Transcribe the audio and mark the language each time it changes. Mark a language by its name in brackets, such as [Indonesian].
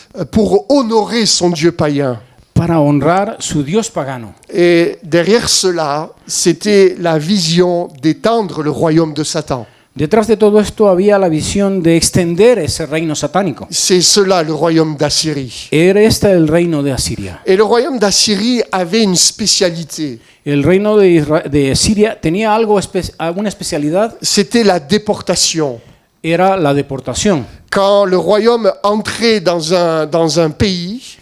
[French] pour honorer son dieu païen. [Spanish] para honrar su dios pagano. [French] Et derrière cela, c'était la vision d'étendre le royaume de Satan. [Spanish] Detrás de todo esto había la visión de extender ese reino satánico. [French] C'est cela le royaume d'Assyrie. [Spanish] Era este el reino de Asiria. [French] Et le royaume d'Assyrie avait une spécialité. [Spanish] El reino de Siria tenía una especialidad, [French] C'était la déportation. [Spanish] era la deportación. [French] Quand le royaume entrait dans un pays,